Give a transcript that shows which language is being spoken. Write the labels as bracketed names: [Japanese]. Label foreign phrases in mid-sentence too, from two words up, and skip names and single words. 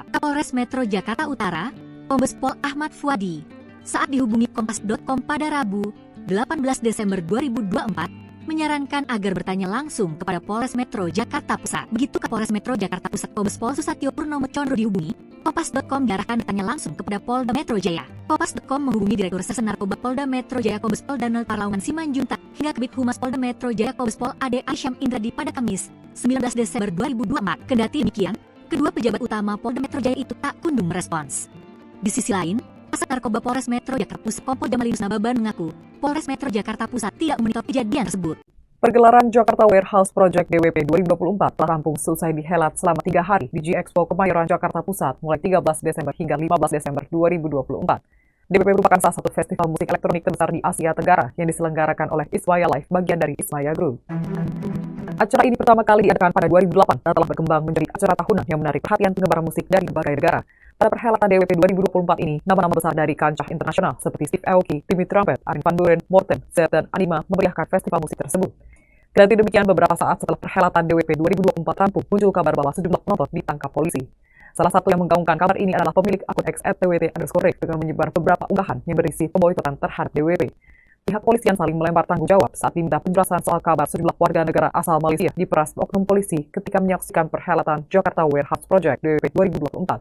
[Indonesian] Kapolres Metro Jakarta Utara, Kombes Pol Ahmad Fuadi, saat dihubungi Kompas.com pada Rabu, 18 Desember 2024, menyarankan agar bertanya langsung kepada Polres Metro Jakarta Pusat. Begitu Kapolres Metro Jakarta Pusat Kombes Pol Susatyo Purnomo Condro dihubungi, Kompas.com diarahkan bertanya langsung kepada Polda Metro Jaya. Kompas.com menghubungi Direktur Reserse Narkoba Polda Metro Jaya Kombes Pol Danel Parlawan Simanjuntak hingga Kabid Humas Polda Metro Jaya Kombes Pol Ade Aisyam Indradi pada Kamis 19 Desember 2024. Kendati demikian, kedua pejabat utama Polda Metro Jaya itu tak kunjung merespons. Di sisi lain, Kasat Narkoba Polres Metro Jakarta Pusat Kompol Jamalinus Nababan mengaku Polres Metro Jakarta Pusat tidak memonitor kejadian tersebut. Pergelaran Jakarta Warehouse Project DWP 2024 telah rampung selesai dihelat selama 3 hari di G-Expo Kemayoran Jakarta Pusat mulai 13 Desember hingga 15 Desember 2024. DWP merupakan salah satu festival musik elektronik terbesar di Asia Tenggara yang diselenggarakan oleh Ismaya Live, bagian dari Ismaya Group. Acara ini pertama kali diadakan pada 2008 dan telah berkembang menjadi acara tahunan yang menarik perhatian penggemar musik dari berbagai negara. Pada perhelatan DWP 2024 ini, nama-nama besar dari kancah internasional seperti Steve Aoki, Timmy Trumpet, Armin van Buuren, Morten, Zed, dan Anima memeriahkan festival musik tersebut. Kendati demikian, beberapa saat setelah perhelatan DWP 2024 rampung, muncul kabar bahwa sejumlah penonton ditangkap polisi. Salah satu yang menggaungkan kabar ini adalah pemilik akun X @twt_rek dengan menyebar beberapa unggahan yang berisi pemboikotan terhadap DWP. Pihak polisian saling melempar tanggung jawab saat diminta penjelasan soal kabar sejumlah warga negara asal Malaysia diperas oknum polisi ketika menyaksikan perhelatan Jakarta Warehouse Project DWP 2024.